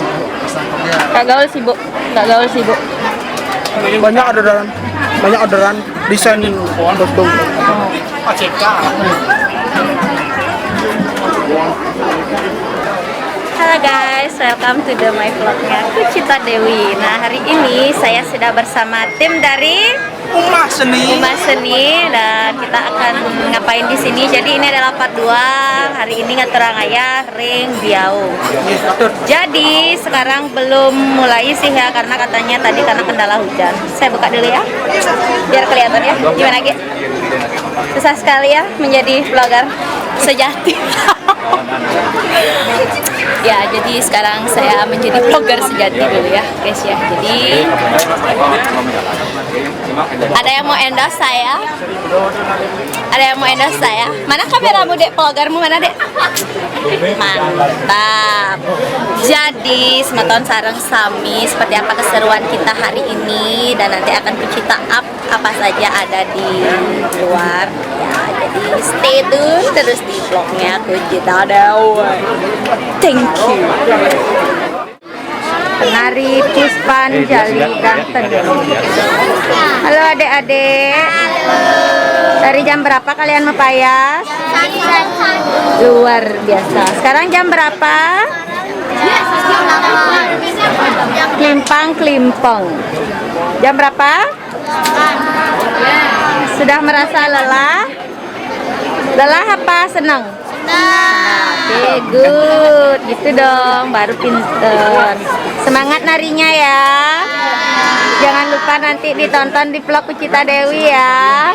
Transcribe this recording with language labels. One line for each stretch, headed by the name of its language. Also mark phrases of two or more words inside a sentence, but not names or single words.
Indonesian: Kak Gaul sibuk. Banyak orderan. desainin kostum.
English: Halo guys, welcome to my vlognya Kucita Dewi.
Indonesian: Nah, hari ini saya sudah bersama tim dari Rumah seni. Dan kita akan ngapain di sini. Jadi ini adalah part 2. Hari ini
Balinese: ngaturangaya ring biau.
Indonesian: Jadi sekarang belum mulai sih ya, karena katanya tadi karena kendala hujan. Saya buka dulu ya, biar kelihatan ya. Gimana Ge? Susah sekali ya menjadi vlogger sejati. Ya, jadi sekarang saya menjadi vlogger sejati dulu ya guys ya. Jadi ada yang mau endorse saya? Ada yang mau endorse saya? Mana kameramu dek, vloggermu mana dek? Mantap. Jadi
Balinese: sematon sareng sami
Indonesian: seperti apa keseruan kita hari ini, dan nanti akan Kucita up apa saja ada di luar ya. Jadi
English: stay tune
Indonesian: terus di vlognya Kucita Dewi.
English: Thank you.
Indonesian: Penari Puspanjali Ganten. Halo adik-adik. Dari jam berapa kalian mepayas? Luar biasa. Sekarang jam berapa? Klimpang. Jam berapa? Sudah merasa lelah? Lelah apa senang?
English: Oke, good.
Indonesian: Gitu dong, baru pinter. Semangat narinya ya. Jangan lupa nanti ditonton di vlog Kucita Dewi ya.